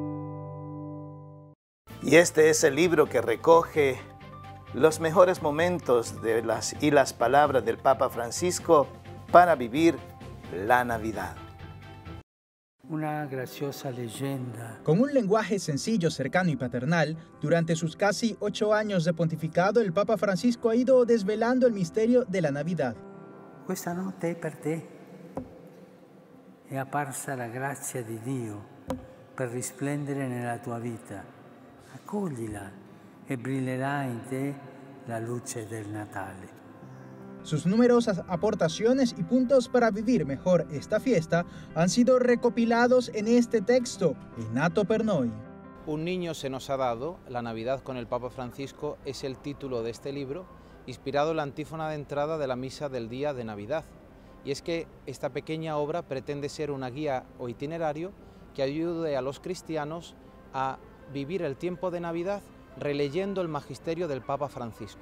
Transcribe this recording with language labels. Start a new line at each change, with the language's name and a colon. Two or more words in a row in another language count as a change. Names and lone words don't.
Spanish: Y este es el libro que recoge los mejores momentos de las palabras del Papa Francisco para vivir la Navidad. Una graciosa leyenda. Con un lenguaje sencillo, cercano y paternal, durante sus casi 8 años de pontificado, el Papa Francisco ha ido desvelando el misterio de la Navidad.
Italian: Questa notte per te è apparsa la grazia di Dio per risplendere nella tua vita. Accoglila e brillerà in te la luce del Natale.
Spanish: Sus numerosas aportaciones y puntos para vivir mejor esta fiesta han sido recopilados en este texto, Nato per noi. Un niño se nos ha dado, la Navidad con el Papa Francisco es el título de este libro, inspirado en la antífona de entrada de la misa del día de Navidad. Y es que esta pequeña obra pretende ser una guía o itinerario que ayude a los cristianos a vivir el tiempo de Navidad releyendo el magisterio del Papa Francisco.